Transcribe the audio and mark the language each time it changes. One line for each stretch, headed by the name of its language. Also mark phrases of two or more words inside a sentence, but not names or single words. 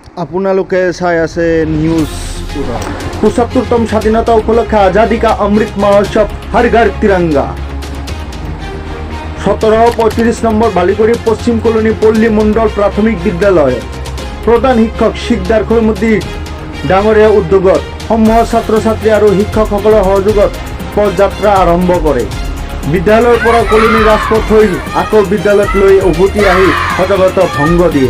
Assamese: আপোনালোকে চাই আছে নিউজ উদয়। ৭৫তম স্বাধীনতা উপলক্ষে
Hindi: आज़ादी का अमृत महोत्सव हर घर तिरंगा।
Assamese: ১৭৩৫ নম্বৰ বালিকড়ি পশ্চিম কলোনী পল্লী মণ্ডল প্ৰাথমিক বিদ্যালয় প্ৰধান শিক্ষক শিকদাৰ খৈমুদ্দি ডাঙৰীয়া উদ্যোগত সমূহ ছাত্ৰ ছাত্ৰী আৰু শিক্ষকসকলৰ সহযোগত পদযাত্ৰা আৰম্ভ কৰে। বিদ্যালয়ৰ পৰা কলোনী ৰাজপথ হৈ আকৌ বিদ্যালয়ত লৈ উভতি আহি সজাগতা ভংগ দিয়ে।